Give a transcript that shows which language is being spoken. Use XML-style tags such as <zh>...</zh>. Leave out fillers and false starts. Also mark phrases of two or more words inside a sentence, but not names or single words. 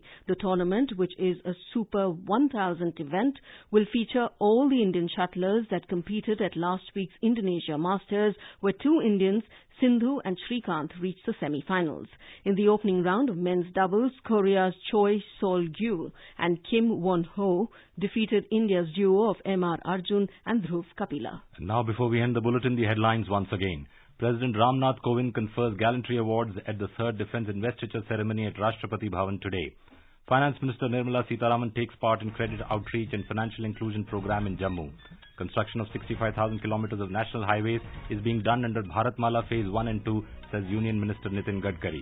<en>The tournament, which is a Super 1000 event, will feature all the Indian shuttlers that competed at last week's Indonesia Masters, where two Indians, Sindhu and Shrikant, reached the semi-finals. In the opening round of men's doubles, Korea's Choi Sol-gyu and Kim Won-ho defeated India's duo of M.R. Arjun and Dhruv Kapila. Now, before we end the bulletin, the headlines once again. President Ramnath Kovind confers gallantry awards at the 3rd Defence Investiture Ceremony at Rashtrapati Bhavan today. Finance Minister Nirmala Sitharaman takes part in credit outreach and financial inclusion program in Jammu. Construction of 65,000 kilometers of national highways is being done under Bharatmala Phase 1 and 2, says Union Minister Nitin Gadkari.</en>